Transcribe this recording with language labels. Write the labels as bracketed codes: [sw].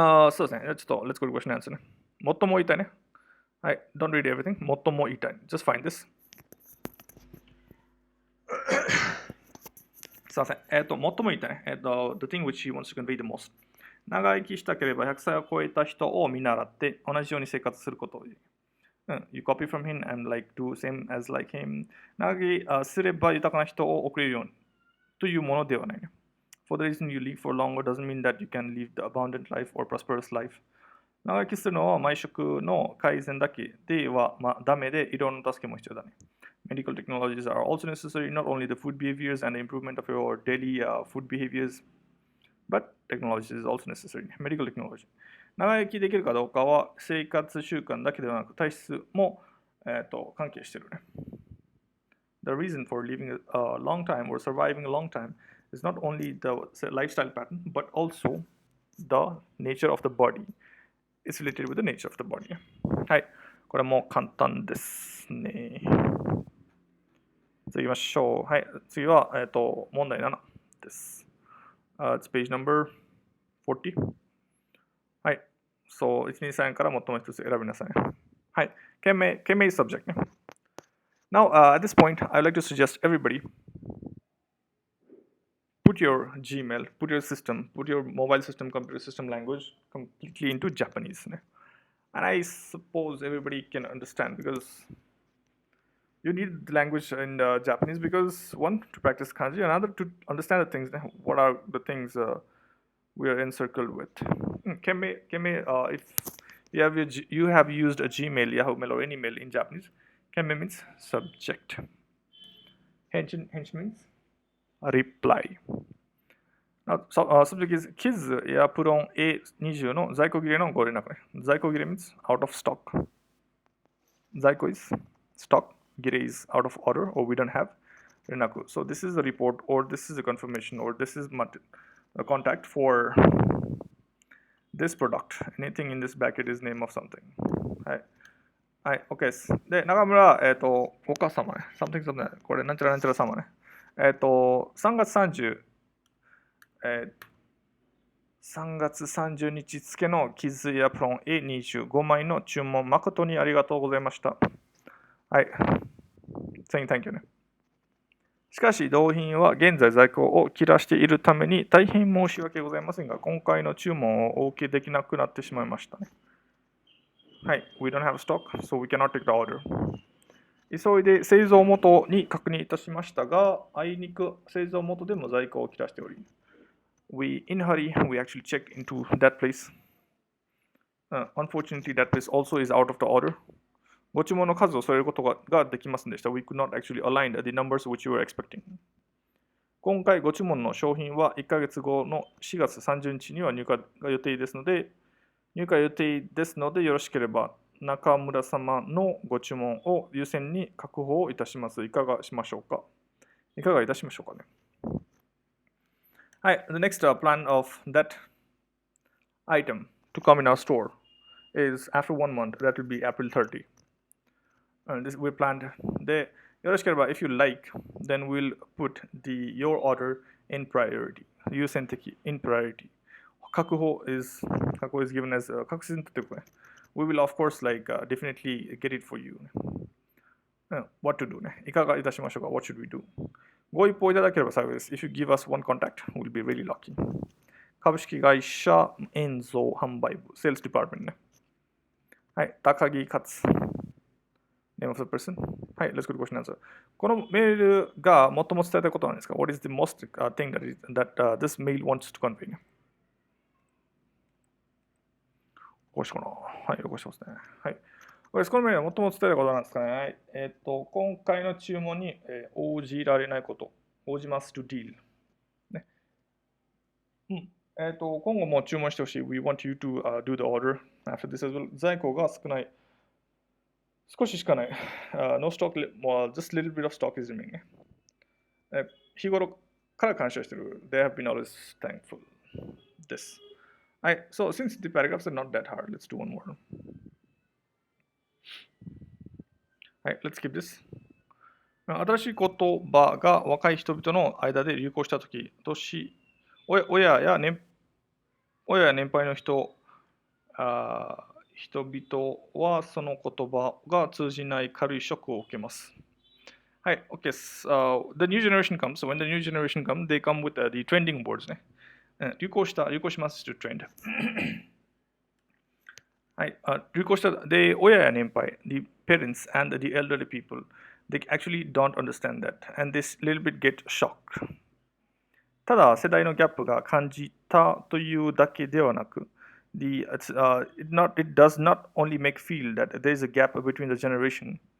[ja] そうですね。 [en] ちょっと Let's go to question and answer ね。 [ja] 最も言いたいね。はい。 [en] Don't read everything. [ja] 最も言いたい。 [en] Just find this. [ja] すいません。最も言いたいね。 [en] The thing which he wants to convey the most. [ja] 長生きしたければ100歳を超えた人を見習って同じように生活することを。 [en] You copy from him and like do same as like him. [ja] 長生きすれば豊かな人を送れるようにというものではない。 [en] For the reason you live for longer doesn't mean that you can live the abundant life or prosperous life. [ja] 長生きするのは毎食の改善だけではダメで、いろんな助けも必要だね。 [en] Medical technologies are also necessary, not only the food behaviors and the improvement of your daily food behaviors, but technology is also necessary. Medical technology. [ja] 長生きできるかどうかは生活習慣だけではなく体質も、関係しているね。 [en] The reason for living a long time or surviving a long time is not only the lifestyle pattern, but also the nature of the body. It's related with the nature of the body. [ja] はい。これも簡単ですね。次行きましょう。はい。次は、問題7です。 [en] It's page number 40. [ja] はい。そう、1、2、3から最も一つ選びなさい。はい。件名 subject ね。 [en] Now, at this point, I'd like to suggest everybody put your Gmail, put your system, put your mobile system, computer system language completely into Japanese. And I suppose everybody can understand because you need the language in Japanese because one, to practice kanji, another to understand the things. What are the things we are encircled with? If you have used a Gmail, Yahoo Mail, or any mail in Japanese, Kenme means subject. Hench means reply. Subject is [ja] キズやプロン A20 の在庫切れのご連絡ね。 [en] 在庫切れ means out of stock. 在庫 is stock. 切れ is out of order or we don't have 連絡. So this is a report or this is a confirmation or this is a contact for this product. Anything in this bracket is name of something. [ja] はい。はい、OK です。で、中村、お母様ね。 [en] something something [ja] これ、なんちゃらなんちゃら様ね。3月30、3月30日付のキズやプロン A25 枚の注文誠にありがとうございました。 [en] はい。Saying thank you ね。 [ja] しかし、同品は現在在庫を切らしているために大変申し訳ございませんが、今回の注文をお受けできなくなってしまいましたね。はい。 [en] We don't have stock, so we cannot take the order. [ja] 急いで製造元に確認いたしましたが、あいにく製造元でも在庫を切らしており、 [en] in hurry, we actually checked into that place. Unfortunately, that place also is out of the order. [ja] ご注文の数を添えることができませんでした。 [en] We could not actually align the numbers which you were expecting. [ja] 今回ご注文の商品は1ヶ月後の4月30日には入荷が予定ですので、よろしければ中村様のご注文を優先に確保いたします。いかがいたしましょうかね。 [en] はい、the next plan of that item to come in our store is after 1 month, that will be April 30. This we planned. [ja] で、よろしければ [en] if you like, then we'll put your order in priority. 優先的 in priority. [ja] 確保 [en] is given as [ja] 確信というかね。 [en] We will of course definitely get it for you. What to do ね。 [ja] いかがいたしましょうか [en] What should we do? [ja] ご一報いただければ幸いです。 [en] If you give us one contact, we'll be really lucky. [ja] 株式会社円蔵販売部 [en] Sales Department [ja] ね。 [en] はい、高木勝 Name of the person? はい、Let's go to question answer. [ja] このメールが最も伝えたいことなんですか [en] What is the most thing that this mail wants to convey? [ja] こうしかな。はい、よこしてますね。はい。このメールは最も伝えたいことなんですかね。今回の注文に応じられないこと。応じます [en] to deal。 [ja] ね。今後も注文してほしい。 [en] We want you to do the order after this as well. [ja] 在庫が少ない。少ししかない。 [en] No stock, just little bit of stock is remaining. [ja] 日頃から感謝してる。 [en] They have been always thankful. This. So since the paragraphs are not that hard, let's do one more. Let's keep this. [ja] 新しい言葉が若い人々の間で流行したとき、親や年配の人々はその言葉が通じない軽いショックを受けます。Okay. [en] The new generation comes. So when the new generation comes, they come with the trending words ね。 [ja] 流行します [en] to trend. [ja] はい。流行した、親や年配、 [en] the parents and the elderly people, they actually don't understand that. And this little bit get shocked. [ja] ただ、世代のギャップが感じたというだけではなく、 [en] it does not only make feel that there is a gap between the generation.